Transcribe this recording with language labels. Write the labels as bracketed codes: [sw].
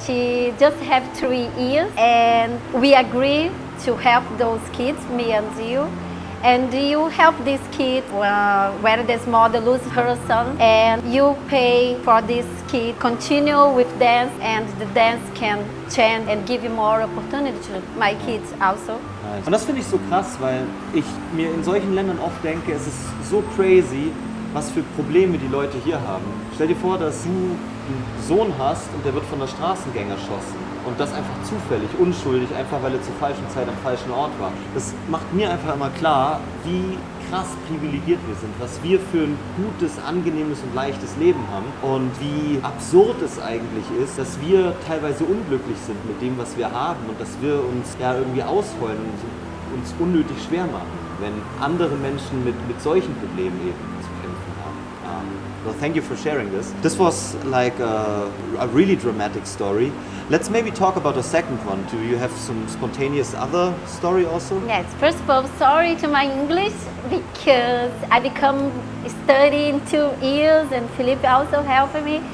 [en] She just have 3 years, and we agree to help those kids, me and you. And you help this kid where this mother lose her son, and you pay for this kid continue with dance, and the dance can change and give you more opportunity to my kids also. Nice. [de] Und das finde ich so krass, weil ich mir in solchen Ländern oft denke, es ist so crazy, was für Probleme die Leute hier haben. Stell dir vor, dass du einen Sohn hast und der wird von der Straßengang erschossen. Und das einfach zufällig, unschuldig, einfach weil er zur falschen Zeit am falschen Ort war. Das macht mir einfach immer klar, wie krass privilegiert wir sind, was wir für ein gutes, angenehmes und leichtes Leben haben und wie absurd es eigentlich ist, dass wir teilweise unglücklich sind mit dem, was wir haben und dass wir uns ja irgendwie ausheulen und uns unnötig schwer machen, wenn andere Menschen mit solchen Problemen eben zu kämpfen haben. [en] Well, thank you for sharing this. This was like a really dramatic story. Let's maybe talk about a second one. Do you have some spontaneous other story also? Yes, first of all, sorry to my English because I become studying 2 years and Philipp also helping me.